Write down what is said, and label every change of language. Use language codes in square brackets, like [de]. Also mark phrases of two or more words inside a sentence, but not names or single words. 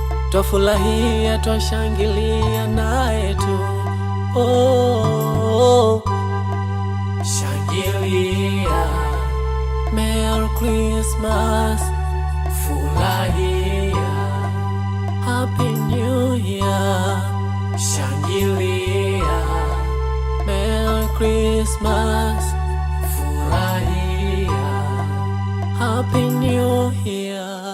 [sw] Twafurahia, twashangilia naye tu. Oh, oh, oh. Shangilia. [en] Merry Christmas. Furahia. Happy New Year. Shangilia. Merry Christmas. Furahia. Happy New Year.